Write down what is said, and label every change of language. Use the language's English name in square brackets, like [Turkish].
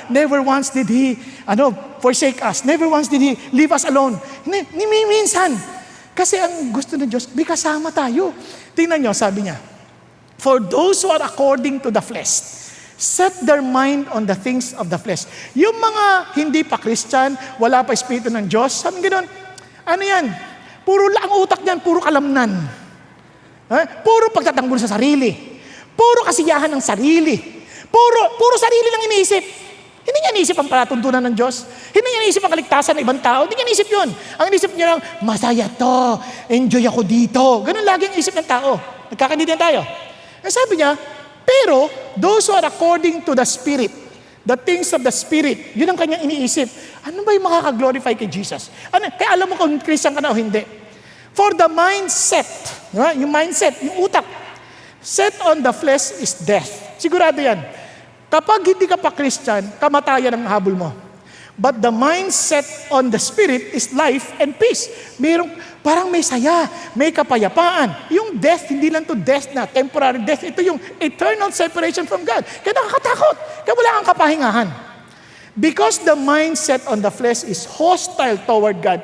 [English] Never once did He forsake us. Never once did He leave us alone. [Filipino] Minsan. Kasi ang gusto ng Diyos, may kasama tayo. Tingnan nyo, sabi niya, [English] for those who are according to the flesh, set their mind on the things of the flesh. [Filipino] Yung mga hindi pa Christian, wala pa Espiritu ng Diyos, sabi gano'n, ano yan? Puro lang utak niyan, puro kalamnan. Puro pagtatanggol sa sarili. Puro kasiyahan ng sarili. Puro sarili lang iniisip. Hindi niya iniisip ang palatuntunan ng Diyos. Hindi niya iniisip ang kaligtasan ng ibang tao. Hindi niya iniisip yun. Ang iniisip niya lang, masaya to. Enjoy ako dito. Ganun lagi ang isip ng tao. Nagkakaintindihan tayo. Sabi niya, pero [English] those who are according to the Spirit, the things of the Spirit, [Filipino] yun ang kanyang iniisip. Ano ba yung makaka-glorify kay Jesus? Kaya alam mo kung Christian ka na o hindi. [English] For the mindset, [Filipino] yung mindset, yung utak, [English] set on the flesh is death. [Filipino] Sigurado yan. Kapag hindi ka pa Christian, kamatayan ang habol mo. [English] But the mindset on the Spirit is life and peace. [Filipino] Parang may saya, may kapayapaan. Yung death, hindi lang to death na temporary death. Ito yung [English] eternal separation from God. [Filipino] Kaya nakakatakot. Kaya wala kang kapahingahan. [English] Because the mindset on the flesh is hostile toward God.